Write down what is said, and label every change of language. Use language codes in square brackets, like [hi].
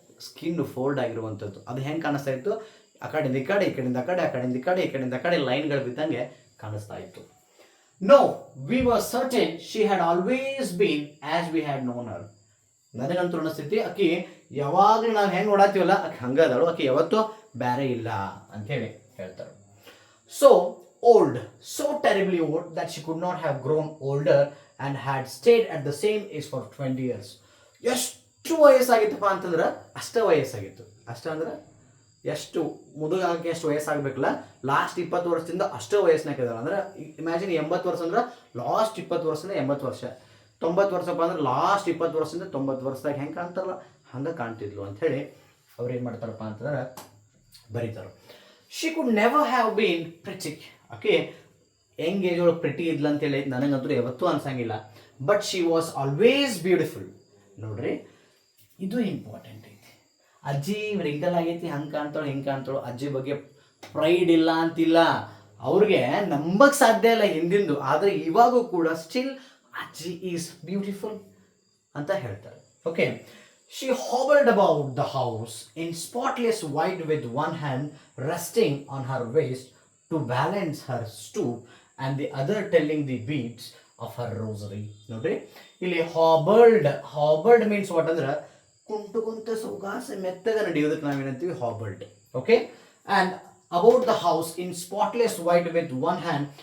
[kn] Skin fold ಆಗಿರುವಂಥದ್ದು. ಅದು ಹೆಂಗೆ ಕಾಣಿಸ್ತಾ ಇತ್ತು? ಆ ಕಡೆಯಿಂದ ಈ ಕಡೆ, ಈ ಕಡೆಯಿಂದ ಆ ಕಡೆ, ಆ ಕಡೆಯಿಂದ ಈ ಕಡೆ, ಈ ಕಡೆಯಿಂದ ಆ ಕಡೆ ಲೈನ್ಗಳು ಬಿದ್ದಂಗೆ ಕಾಣಿಸ್ತಾ ಇತ್ತು. [en] No, we were certain she had always been as we had known her. [kn] ನನಗಂತೂ ಅನಿಸ್ತೈತಿ ಆಕಿ ಯಾವಾಗಲೂ ನಾವು ಹೆಂಗೆ ನೋಡಾತೀವಲ್ಲ ಆಕೆ ಹಂಗದಾಳು, ಆಕೆ ಯಾವತ್ತೂ ಬೇರೆ ಇಲ್ಲ ಅಂತೇಳಿ ಹೇಳ್ತಾರೆ. [en] So old, so terribly old that she could not have grown older and had stayed at the same age for 20 years. [kn] ಎಷ್ಟು ವಯಸ್ಸಾಗಿತ್ತಪ್ಪ ಅಂತಂದ್ರೆ ಅಷ್ಟೇ ವಯಸ್ಸಾಗಿತ್ತು. ಅಷ್ಟೇ ಅಂದ್ರೆ ಎಷ್ಟು ಮುದುಗಾಗಕ್ಕೆ ಎಷ್ಟು ವಯಸ್ಸಾಗಬೇಕಲ್ಲ, ಲಾಸ್ಟ್ 20 ವರ್ಷದಿಂದ ಅಷ್ಟೇ ವಯಸ್ಸಿನಾಗ ಇದ್ದಾಳೆ. ಅಂದ್ರೆ ಇಮ್ಯಾಜಿನ್ 80 ವರ್ಷ ಅಂದ್ರೆ ಲಾಸ್ಟ್ 20 ವರ್ಷದಿಂದ 80 ವರ್ಷ, 90 ವರ್ಷಪ್ಪ ಅಂದ್ರೆ ಲಾಸ್ಟ್ 20 ವರ್ಷದಿಂದ 90 ವರ್ಷದಾಗ ಹೆಂಗೆ ಕಾಣ್ತಾರಲ್ಲ ಹಂಗೆ ಕಾಣ್ತಿದ್ಲು ಅಂಥೇಳಿ ಅವ್ರು ಏನು ಮಾಡ್ತಾರಪ್ಪ ಅಂತಂದ್ರೆ ಬರೀತಾರೆ. [en] She could never have been pretty. [kn] Okay, Young age ಒಳಗೆ ಪ್ರಿಟಿ ಇದ್ಲ ಅಂತೇಳಿ ನನಗಂತೂ ಯಾವತ್ತೂ ಅನ್ಸಂಗಿಲ್ಲ. [en] But she was always beautiful. [kn] ನೋಡ್ರಿ, ಇದು ಇಂಪಾರ್ಟೆಂಟ್ ಐತಿ. ಅಜ್ಜಿ ರಿಂಕಲ್ ಆಗೈತಿ, ಹಂಗೆ ಕಾಣ್ತಾಳು ಹಿಂಗೆ ಕಾಣ್ತಾಳು, ಅಜ್ಜಿ ಬಗ್ಗೆ ಪ್ರೈಡ್ ಇಲ್ಲ ಅಂತಿಲ್ಲ. ಅವ್ರಿಗೆ ನಂಬಕ್ಕೆ ಸಾಧ್ಯ ಇಲ್ಲ ಹಿಂದಿಂದು, ಆದರೆ ಇವಾಗೂ ಕೂಡ [en] still ಅಜ್ಜಿ is beautiful [kn] ಅಂತ ಹೇಳ್ತಾರೆ. [en] Okay, she hobbled about the house in spotless white with one hand resting on her waist to balance her stoop and the other telling the beads of her rosary. [kn] ನೋಡ್ರಿ, ಇಲ್ಲಿ [en] hobbled means what [kn] ಅಂದ್ರೆ ಕುಂಟು ಸೌಗಾಸ ಮೆತ್ತಗ ನಡೆಯೋದಕ್ಕೆ ನಾವೇನಂತೀವಿ hobbled. [en] Okay, and about the house in spotless white with one hand.